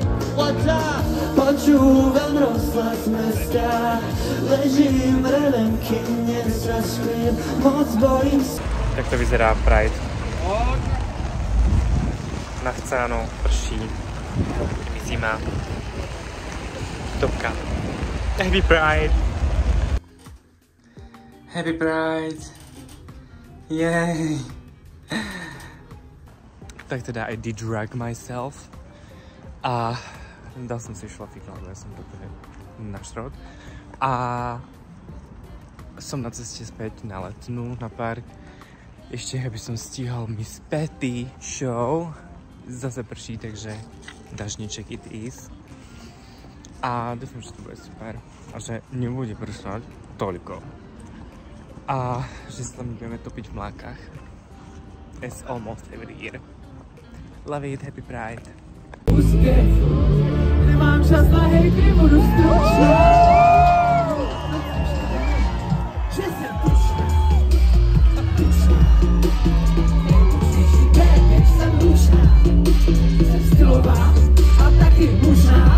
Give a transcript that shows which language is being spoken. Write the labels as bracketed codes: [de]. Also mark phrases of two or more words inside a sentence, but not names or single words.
[sk] Počúvam rozhlas mesta, ležím v relenky, nestraším, moc bojím sa. Tak to vyzerá Pride. Na scénu prší, zima, topka. [en] Happy Pride! Happy Pride! Yay! [sk] Tak teda [en] I did drag myself [sk] a dal som si šlafík, lebo ja som dobre na šrot. A som na ceste späť na Letnú, na park. Ešte, aby som stíhal Miss Patty show. Zase prší, takže dažníček [en] it is. [sk] A dúfam, že to bude super. A že nebude pršať toľko. A že sa tam budeme topiť v mlákach. [en] As almost every year. Love it, happy Pride. [cs] Nemám čas na hejty, budu stručná. Že jsem tučná. Než jsem tučná. Jsem stylová a taky mužná.